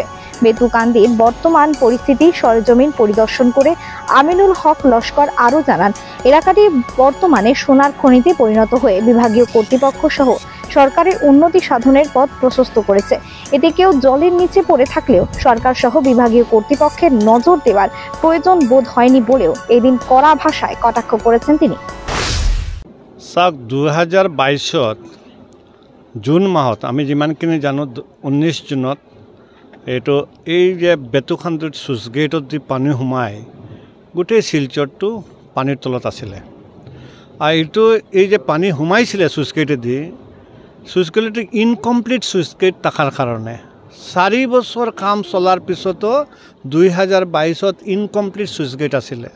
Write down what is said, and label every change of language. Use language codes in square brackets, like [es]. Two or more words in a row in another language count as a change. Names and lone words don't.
[bn] বেতুকান্দির বর্তমান পরিস্থিতি সরেজমিন পরিদর্শন করে আমিনুল হক লস্কর আরও জানান, এলাকাটি বর্তমানে সোনার খনিতে পরিণত হয়ে বিভাগীয় কর্তৃপক্ষ সহ সরকারের উন্নতি সাধনের পথ প্রশস্ত করেছে। এতে কেউ জলের নিচে পড়ে থাকলেও সরকার সহ বিভাগীয় কর্তৃপক্ষের নজর দেওয়ার প্রয়োজন বোধ হয়নি বলেও এদিন কড়া ভাষায় কটাক্ষ করেছেন তিনি। [as] 2022 জুন মাহত আমি যিমানখিনি জানো 19 জুনত এই যে বেতুকান্দিত [en] sluice gate [as] যি পানী সোমাই গোটেই শিলচৰটো পানীৰ তলত আছিলে। আৰু এই যে পানী সোমাইছিলে [en] sluice gate, sluice gate incomplete sluice gate [as] থকাৰ কাৰণে 4 বছৰ কাম চলাৰ পিছতো 2022-ত [en] incomplete sluice gate [as] আছিলে।